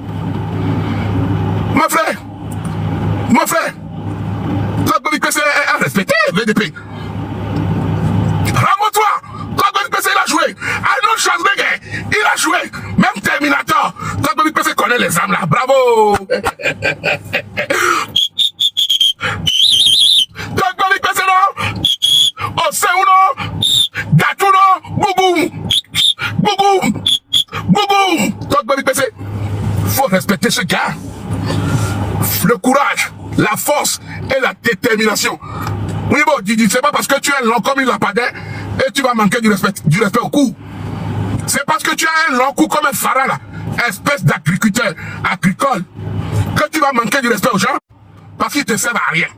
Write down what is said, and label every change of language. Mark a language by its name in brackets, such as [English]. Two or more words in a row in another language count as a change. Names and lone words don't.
[French] Mon frère, toi, BPC a respecté VDP. Rends-moi-toi. Toi, BPC, il a joué. Arnold Schwarzenegger, il a joué. Même Terminator. Toi, BPC connaît les armes là. Bravo. Toi, BPC, non. Oseuno, Gatuno, Bouboum. Bouboum. Bouboum. Toi, BPC, faut respecter ce gars. Le courage, la force et la détermination. Oui, bon, c'est pas parce que tu es long comme il l'a pas dit et tu vas manquer du respect au cou. C'est parce que tu as un long cou comme un phara là, espèce d'agriculteur agricole, que tu vas manquer du respect aux gens parce qu'ils te servent à rien.